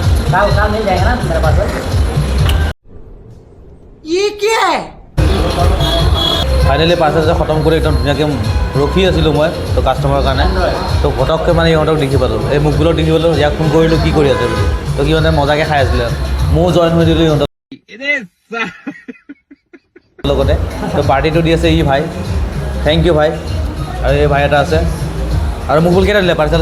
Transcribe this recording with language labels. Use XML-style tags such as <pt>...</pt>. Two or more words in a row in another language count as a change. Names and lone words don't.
<hi>मिल जाएगा ना मेरे पास ये क्या है</hi> <as>ফাইনেলি পাৰ্চেল খতম কৰি একদম ধুনীয়াকৈ ৰখি আছিলোঁ মই তো কাষ্টমাৰৰ কাৰণে তো ফটককৈ মানে ইহঁতক দেখি পালোঁ এই মুখবোৰক দেখি পালোঁ ইয়াক ফোন কৰিলোঁ কি কৰি আছে বুলি তো কি মানে মজাকৈ খাই আছিলে ময়ো জইন হৈ দিলোঁ ইহঁতক লগতে তো পাৰ্টিটো দি আছে ই ভাই</as> <en>thank you</en> <as>ভাই আৰু এই ভাই এটা আছে আৰু মোক কেইটা দিলে পাৰ্চেল</as>